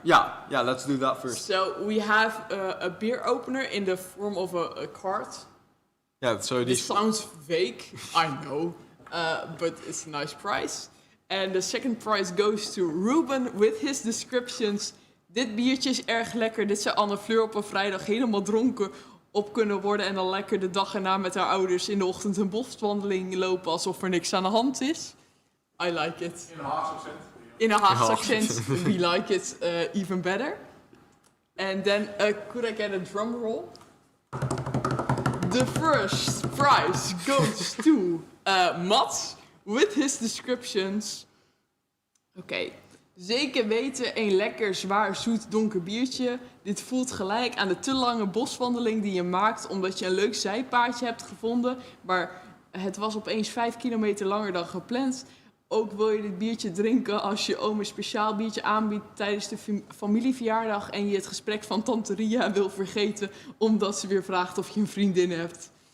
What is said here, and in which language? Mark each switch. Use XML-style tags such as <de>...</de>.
<en>Yeah, let's do that first. So we have a beer opener in the form of a card. Yeah, so This sounds vague, I know, but it's a nice prize. And the second prize goes to Ruben with his descriptions.</en> <nl>Dit biertje is erg lekker. Dit zou Anne Fleur op een vrijdag helemaal dronken op kunnen worden. En dan lekker de dag erna met haar ouders in de ochtend een boswandeling lopen alsof er niks aan de hand is.</nl> <en>I like it.</en> <nl>In een Haagse accent.</nl> <en>In a Haagse accent, we like it even better. And then, could I get a drum roll? The first prize goes to Mats with his descriptions.</en> <nl>Oké. Zeker weten, een lekker zwaar zoet donker biertje. Dit voelt gelijk aan de te lange boswandeling die je maakt omdat je een leuk zijpaadje hebt gevonden. Maar het was opeens 5 kilometer langer dan gepland. Ook wil je dit biertje drinken als je oom een speciaal biertje aanbiedt tijdens de familieverjaardag en je het gesprek van tante Ria wil vergeten omdat ze weer vraagt of je een vriendin hebt.</nl>